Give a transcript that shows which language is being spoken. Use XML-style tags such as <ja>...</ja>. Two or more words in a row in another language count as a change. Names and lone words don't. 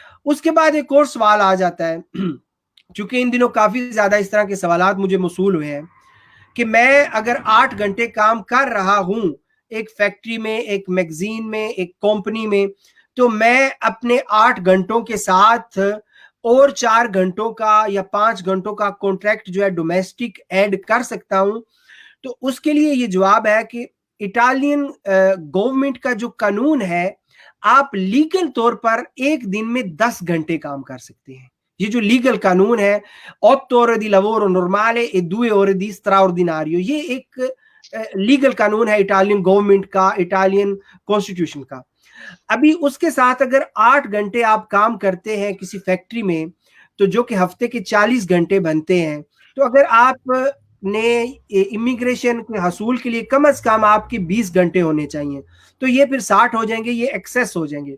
<ur>اس کے بعد ایک اور سوال آ جاتا ہے چونکہ ان دنوں کافی زیادہ اس طرح کے سوالات مجھے موصول ہوئے ہیں کہ میں اگر 8 گھنٹے کام کر رہا ہوں ایک فیکٹری میں، ایک میگزین میں، ایک کمپنی میں، تو میں اپنے 8 گھنٹوں کے ساتھ اور 4 گھنٹوں کا یا 5 گھنٹوں کا کانٹریکٹ جو ہے ڈومیسٹک ایڈ کر سکتا ہوں؟ تو اس کے لیے یہ جواب ہے کہ</ur> <en>Italian government</en> <ur>کا جو قانون ہے، آپ لیگل طور پر ایک دن میں 10 گھنٹے کام کر سکتے ہیں. یہ جو لیگل قانون ہے</ur> <it>8 ore di lavoro normale e 2 ore di straordinario،</it> <ur>یہ ایک لیگل قانون ہے</ur> <en>Italian government</en> <ur>کا،</ur> <en>Italian constitution</en> <ur>کا. ابھی اس کے ساتھ اگر 8 گھنٹے آپ کام کرتے ہیں کسی فیکٹری میں، تو جو کہ ہفتے کے 40 گھنٹے بنتے ہیں، تو اگر آپ نے امیگریشن کے حصول کے لیے کم از کم آپ کے 20 گھنٹے ہونے چاہیے، تو یہ پھر 60 ہو جائیں گے، یہ ایکسیس ہو جائیں گے.</ur>